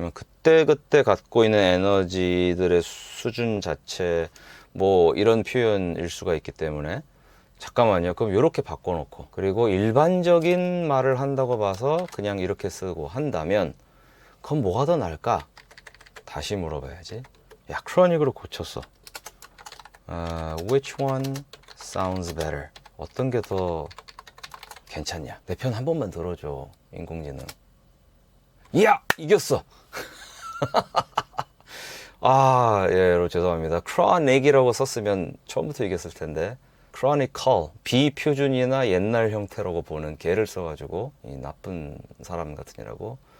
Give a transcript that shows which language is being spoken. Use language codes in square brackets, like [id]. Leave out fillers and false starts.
[ko] 그때 갖고 있는 에너지들의 수준 자체 뭐 이런 표현일 수가 있기 때문에. 잠깐만요. 그럼 이렇게 바꿔놓고 그리고 일반적인 말을 한다고 봐서 그냥 이렇게 쓰고 한다면 그럼 뭐가 더 나을까? 다시 물어봐야지. chronic으로 고쳤어. [en] Which one sounds better? [ko] 어떤 게 더 괜찮냐? 내 편 한 번만 들어줘, 인공지능. 이야! 이겼어! 아, 예, 여러분 죄송합니다. chronic 이라고 썼으면 처음부터 이겼을 텐데. chronicle, 비표준이나 옛날 형태라고 보는 개를 써가지고 이 나쁜 사람 같으니라고.